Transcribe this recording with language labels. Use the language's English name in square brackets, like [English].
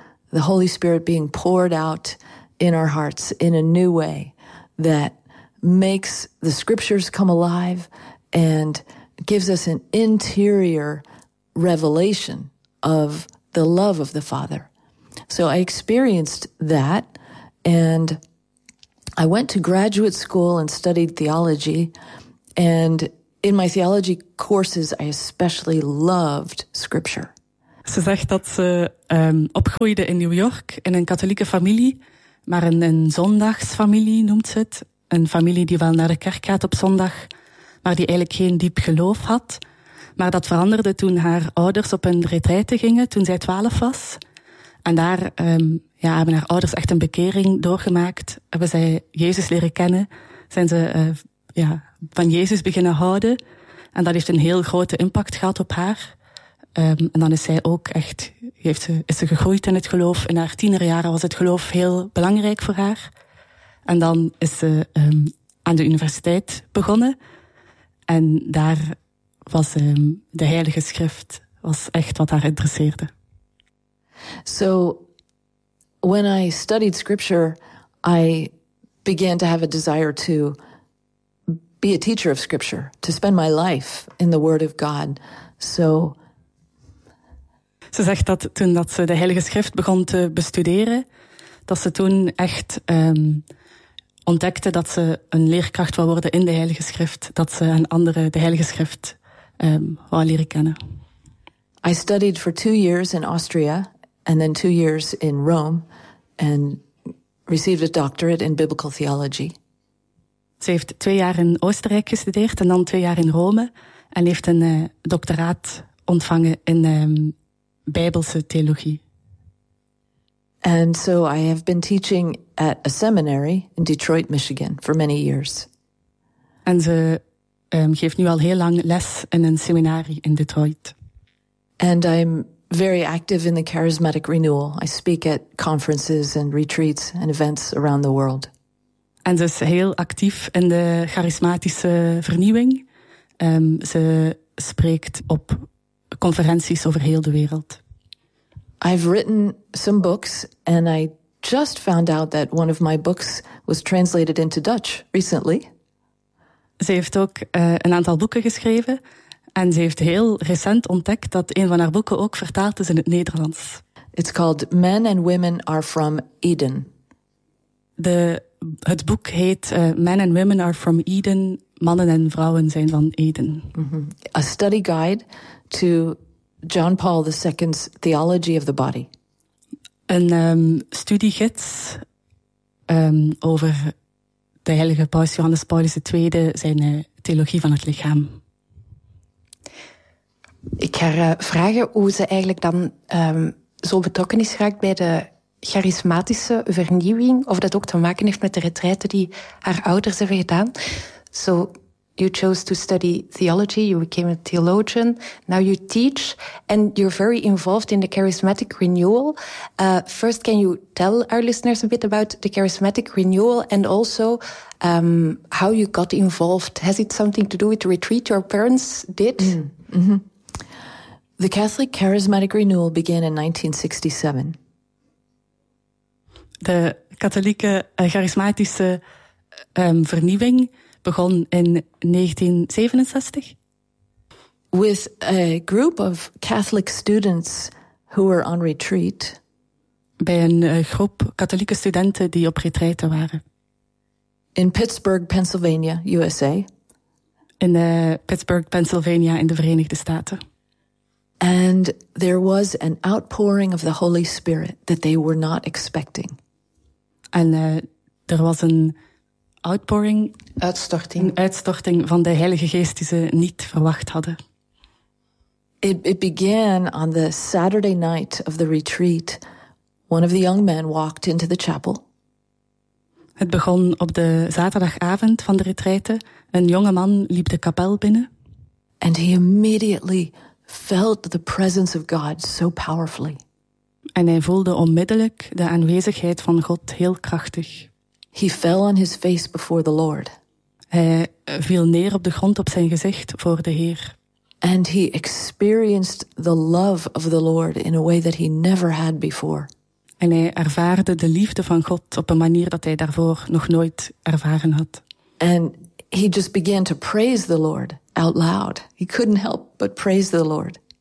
[English] The Holy Spirit being poured out in our hearts in a new way that makes the scriptures come alive and gives us an interior revelation of the love of the Father. So I experienced that, and I went to graduate school and studied theology, and in my theology courses, I especially loved scripture. [Dutch] Ze zegt dat ze opgroeide in New York in een katholieke familie, maar een zondagsfamilie noemt ze het. Een familie die wel naar de kerk gaat op zondag, maar die eigenlijk geen diep geloof had. Maar dat veranderde toen haar ouders op een retraite gingen, toen zij 12 was. En daar hebben haar ouders echt een bekering doorgemaakt. Hebben zij Jezus leren kennen, zijn ze van Jezus beginnen houden. En dat heeft een heel grote impact gehad op haar. En dan is zij ook echt, is ze gegroeid in het geloof. In haar tienerjaren was het geloof heel belangrijk voor haar. En dan is ze aan de universiteit begonnen. En daar was de Heilige Schrift was echt wat haar interesseerde. [English] So, when I studied scripture, I began to have a desire to be a teacher of scripture, to spend my life in the Word of God. So, [Dutch] ze zegt dat toen dat ze de Heilige Schrift begon te bestuderen, dat ze toen echt ontdekte dat ze een leerkracht wou worden in de Heilige Schrift, dat ze een andere de Heilige Schrift wou leren kennen. [English] I studied for 2 years in Austria and then 2 years in Rome and received a doctorate in biblical theology. [Dutch] Ze heeft 2 jaar in Oostenrijk gestudeerd en dan 2 jaar in Rome. En heeft een doctoraat ontvangen in Bijbelse theologie. [English] And so I have been teaching at a seminary in Detroit, Michigan for many years. [Dutch] En ze geeft nu al heel lang les in een seminarie in Detroit. [English] And I'm very active in the charismatic renewal. I speak at conferences and retreats and events around the world. [Dutch] En ze is heel actief in de charismatische vernieuwing. Ze spreekt op conferenties over heel de wereld. [English] I've written some books and I just found out that one of my books was translated into Dutch recently. [Dutch] Ze heeft ook een aantal boeken geschreven en ze heeft heel recent ontdekt dat een van haar boeken ook vertaald is in het Nederlands. [English] It's called Men and Women Are from Eden. [Dutch] De Het boek heet Men and Women are from Eden. Mannen en vrouwen zijn van Eden. Mm-hmm. [English] A study guide to John Paul II's theology of the body. [Dutch] Een studiegids over de heilige paus Johannes Paulus II, zijn theologie van het lichaam. Ik ga vragen hoe ze eigenlijk dan zo betrokken is geraakt bij de charismatische vernieuwing, of dat ook te maken heeft met de retraite die haar ouders hebben gedaan. [English] So, you chose to study theology, you became a theologian, now you teach, and you're very involved in the charismatic renewal. First, can you tell our listeners a bit about the charismatic renewal, and also how you got involved? Has it something to do with the retreat your parents did? Mm-hmm. The Catholic charismatic renewal began in 1967. [Dutch] De katholieke charismatische vernieuwing begon in 1967. [English] With a group of Catholic students who were on retreat. [Dutch] Bij een groep katholieke studenten die op retraite waren. [English] In Pittsburgh, Pennsylvania, USA. [Dutch] In Pittsburgh, Pennsylvania, in de Verenigde Staten. [English] And there was an outpouring of the Holy Spirit that they were not expecting. [Dutch] En er was een outpouring, uitstorting. Een uitstorting van de Heilige Geest die ze niet verwacht hadden. [English] It began on the Saturday night of the retreat. One of the young men walked into the chapel. [Dutch] Het begon op de zaterdagavond van de retraite. Een jonge man liep de kapel binnen. [English] And he immediately felt the presence of God so powerfully. [Dutch] En hij voelde onmiddellijk de aanwezigheid van God heel krachtig. [English] He fell on his face before the Lord. [Dutch] Hij viel neer op de grond op zijn gezicht voor de Heer. [English] And he experienced the love of the Lord in a way that he never had before. [Dutch] En hij ervaarde de liefde van God op een manier dat hij daarvoor nog nooit ervaren had. [English] And he just began to praise the Lord out loud. He couldn't help but praise the Lord.